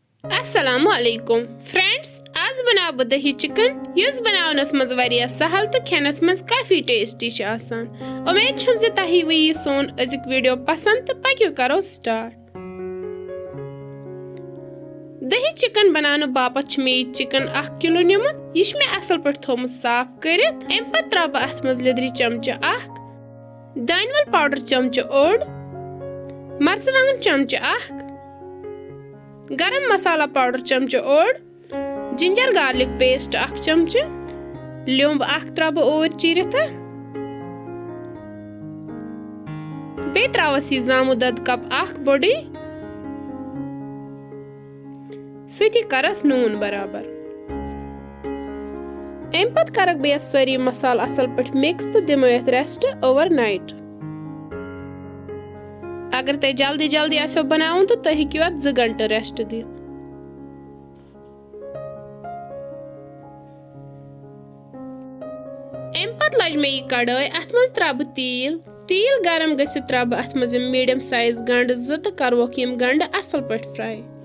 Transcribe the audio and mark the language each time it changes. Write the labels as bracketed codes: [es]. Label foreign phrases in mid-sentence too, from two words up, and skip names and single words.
[ar] السلام عليكم [ks] फ्रेंड्स, आज बनाओ बह दही चिकन युस बनावनस मज वारिया सहल तो खेनस मज काफी टेस्टी छ आसान। उम्मीद छम जे तही वी सोन अजिक वीडियो पसंद तो पक्यो करो स्टार्ट। दही चिकन बनाने बापत छ मे चिकन 1 किलो निमुत। यह मे असल पट थोमुत साफ करित। एम पत त्रा बह अथ मज लिदरि चमचे 1, दानवल पाउडर चमचे 1, मर्चवांगन चमचे 1, गरम मसाला पाउडर चमचे 1, [en] ginger garlic paste [ks] 1 चमचे, ल्युंब 1 त्रा और चीरित, बे त्रावस जामु दद कप 1 बड़ी, सती करस नून बराबर। एम पत करक बे सारी मसाल असल पट मिक्स तो दिमो यथ [en] rest overnight. [ks] अगर तय जल्दी जल्दी आसो बनाउन तो तय हेकियो 2 घंटे रेस्ट दित। एम पत लज मे यह कड़ाई अथ मज त्राब तील गरम गसित त्राब अथ मज [en] medium size [ks] गंड 2 तो करवोक यम गंड असल पट फ्राई।